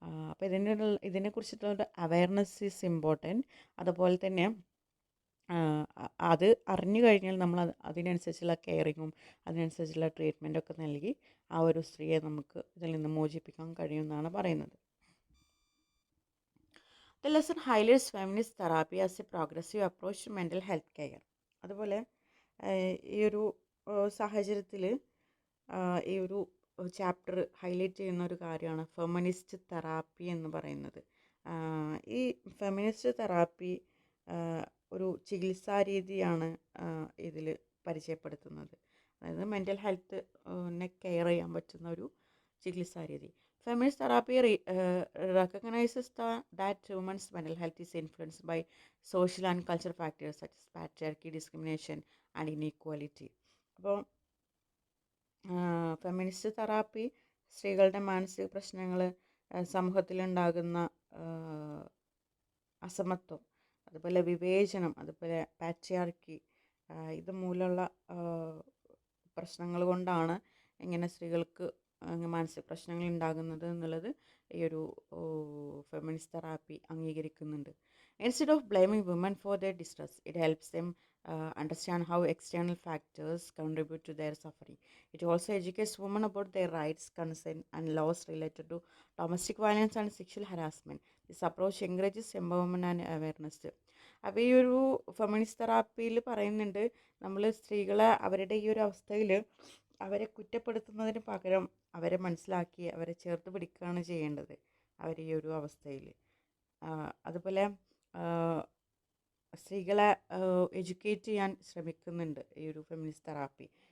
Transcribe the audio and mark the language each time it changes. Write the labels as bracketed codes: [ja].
[ml] അപ്പോൾ ഇതിനെക്കുറിച്ചിട്ടുള്ള [en] Awareness is important. [ml] അതുപോലെ തന്നെ അത് അറിഞ്ഞു കഴിഞ്ഞാൽ നമ്മൾ അതിനനുസരിച്ചുള്ള കെയറിങ്ങും അതിനനുസരിച്ചുള്ള ട്രീറ്റ്മെൻറ്റൊക്കെ നൽകി ആ ഒരു സ്ത്രീയെ നമുക്ക് ഇതിൽ നിന്ന് മോചിപ്പിക്കാൻ കഴിയുമെന്നാണ് പറയുന്നത്. [en] The lesson highlights feminist therapy as a progressive approach to mental health care. [ml] അതുപോലെ ഈ ഒരു സാഹചര്യത്തിൽ ഈ ഒരു ചാപ്റ്റർ ഹൈലൈറ്റ് ചെയ്യുന്ന ഒരു കാര്യമാണ് ഫെമിനിസ്റ്റ് തെറാപ്പി എന്ന് പറയുന്നത്. ഈ ഫെമിനിസ്റ്റ് തെറാപ്പി ഒരു ചികിത്സാ രീതിയാണ് ഇതിൽ പരിചയപ്പെടുത്തുന്നത്. അതായത് മെൻ്റൽ ഹെൽത്തിനെ കെയർ ചെയ്യാൻ പറ്റുന്ന ഒരു ചികിത്സാ രീതി. [en] Feminist therapy recognizes that women's mental health is influenced by social and cultural factors such as patriarchy, discrimination, and inequality. [ml] അപ്പോൾ ഫെമിനിസ്റ്റ് തെറാപ്പി സ്ത്രീകളുടെ മാനസിക പ്രശ്നങ്ങൾ, സമൂഹത്തിലുണ്ടാകുന്ന അസമത്വം, അതുപോലെ വിവേചനം, അതുപോലെ പാട്രിയാർക്കി, ഇത് മൂലമുള്ള പ്രശ്നങ്ങൾ കൊണ്ടാണ് ഇങ്ങനെ സ്ത്രീകൾക്ക് മാനസിക പ്രശ്നങ്ങൾ ഉണ്ടാകുന്നത് എന്നുള്ളത് ഈ ഒരു ഫെമിനിസ്റ്റ് തെറാപ്പി അംഗീകരിക്കുന്നുണ്ട്. [en] Instead of blaming women for their distress, it helps them understand how external factors contribute to their suffering. It also educates women about their rights, consent, and laws related to domestic violence and sexual harassment. This approach encourages empowerment and awareness. [ml] അപ്പോൾ ഈ ഒരു feminist തെറാപ്പിയിൽ പറയുന്നുണ്ട്, നമ്മൾ സ്ത്രീകളെ അവരുടെ ഈ ഒരു അവസ്ഥയിൽ അവരെ കുറ്റപ്പെടുത്തുന്നതിന് പകരം അവരെ മനസ്സിലാക്കി അവരെ ചേർത്ത് പിടിക്കുകയാണ് ചെയ്യേണ്ടത് അവർ ഈ ഒരു അവസ്ഥയിൽ. അതുപോലെ സ്ത്രീകളെ എഡ്യൂക്കേറ്റ് ചെയ്യാൻ ശ്രമിക്കുന്നുണ്ട് ഈ ഒരു ഫെമിനിസ്റ്റ് തെറാപ്പി.